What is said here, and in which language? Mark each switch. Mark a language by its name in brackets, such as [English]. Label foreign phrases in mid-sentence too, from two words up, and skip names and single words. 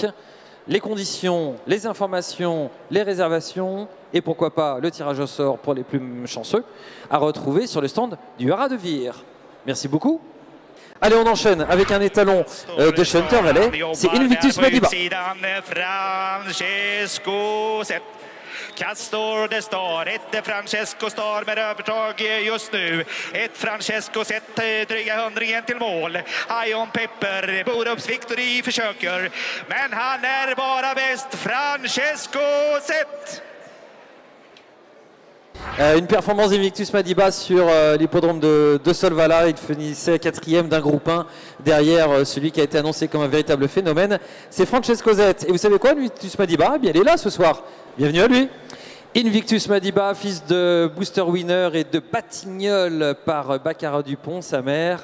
[French] Les conditions, les informations, les réservations et pourquoi pas le tirage au sort pour les plus chanceux à retrouver sur le stand du haras de Vire. Merci beaucoup. Allez, on enchaîne avec un étalon de Hunter Valley, c'est Invictus Madiba. [Swedish] Castor det står, ett Francesco Star med övertag just nu. Ett Francesco sett dryga hundringen till mål. Ion Pepper, Borups Victory försöker. Men han är bara bäst, Francesco sett. [French] Une performance d'Invictus Madiba sur l'hippodrome de Solvala. Il finissait 4e d'un groupe 1 derrière celui qui a été annoncé comme un véritable phénomène. C'est Francesco Zet. Et vous savez quoi, Invictus Madiba, eh bien, il est là ce soir. Bienvenue à lui. Invictus Madiba, fils de Booster Winner et de Batignolles par Baccarat Dupont, sa mère.